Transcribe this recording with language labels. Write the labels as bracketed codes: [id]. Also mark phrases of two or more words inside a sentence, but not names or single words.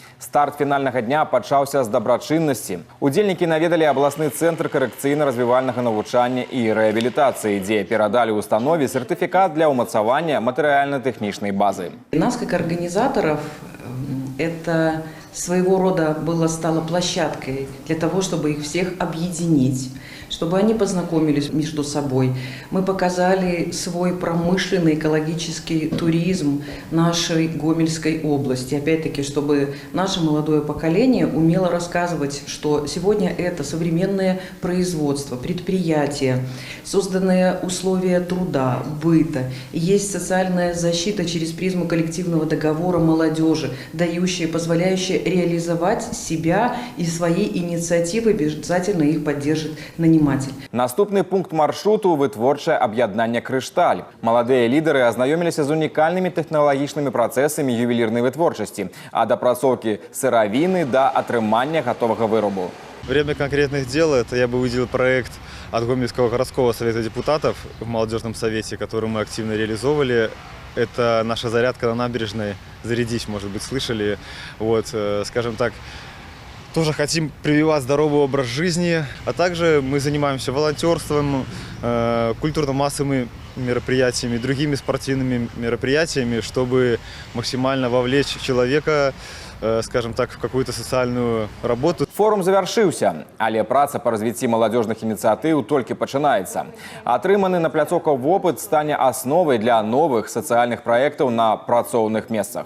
[be] Старт фінальнага дня пачаўся з дабрачыннасці. Удзельнікі наведалі абласны цэнтр карэкцыйна-развівальнага навучання і рэабілітацыі, дзе перадалі установе сертыфікат для ўмацавання матэрыяльна-тэхнічнай базы. [ru] Нас, как организаторов, это своего рода стало площадкой для того, чтобы их всех объединить, чтобы они познакомились между собой. Мы показали свой промышленный экологический туризм нашей Гомельской области. Опять-таки, чтобы наше молодое поколение умело рассказывать, что сегодня это современное производство, предприятия, созданные условия труда, быта. И есть социальная защита через призму коллективного договора молодежи, дающая, позволяющая реализовать себя и свои инициативы, обязательно их поддержит наниматель. [be] Наступны пункт маршруту – вытворчае аб'яднанне «Крышталь». Маладыя лідары азнаёміліся з унікальнымі тэхналагічнымі працэсамі ювелірнай вытворчасці, ад апрацоўкі сыравіны да атрымання готового вырабу. [ru] Время конкретных дел – это я бы выделил проект от Гомельского городского совета депутатов в молодежном совете, который мы активно реализовывали. Это наша зарядка на набережной. «Зарядись», может быть, слышали. Вот, скажем так, тоже хотим прививать здоровый образ жизни, а также мы занимаемся волонтерством, культурно-массовыми мероприятиями, другими спортивными мероприятиями, чтобы максимально вовлечь человека, скажем так, в какую-то социальную работу. [be] Форум завяршыўся, але праца па развіцці маладзёжных ініцыятыў толькі пачынаецца. Атрыманы на пляцоўках вопыт стане асновай для новых сацыяльных праектаў на працоўных месцах.